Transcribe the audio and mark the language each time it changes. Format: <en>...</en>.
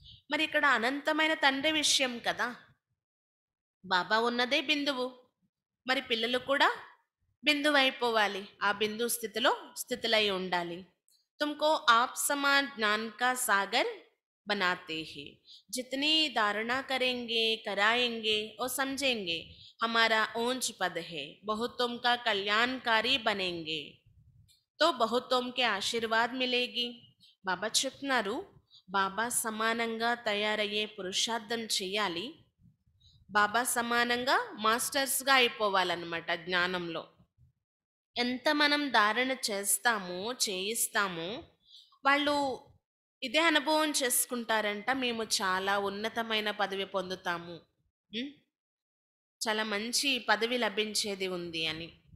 <te>మరి ఇక్కడ అనంతమైన తండ్రి విషయం కదా, బాబా ఉన్నదే బిందువు, మరి పిల్లలు కూడా బిందువు అయిపోవాలి, ఆ బిందు స్థితిలో స్థితులై ఉండాలి.</te> <hi>తుమ్కో ఆప్ సమాన్ జ్ఞాన్ కా సాగర్ बनाते हैं. जितनी धारणा करेंगे कराएंगे और समझेंगे हमारा ऊंच पद है, बहुतों का कल्याणकारी बनेंगे तो बहुतों के ఆశీర్వాద్ మిలేగి.</hi> <te>బాబా చెప్తున్నారు, బాబా సమానంగా తయారయ్యే పురుషార్థం చెయ్యాలి, బాబా సమానంగా మాస్టర్స్గా అయిపోవాలన్నమాట జ్ఞానంలో. ఎంత మనం ధారణ చేస్తామో చేయిస్తామో వాళ్ళు ఇదే అనుభవం చేసుకుంటారంట, మేము చాలా ఉన్నతమైన పదవి పొందుతాము, చాలా మంచి పదవి లభించేది ఉంది అని.</te>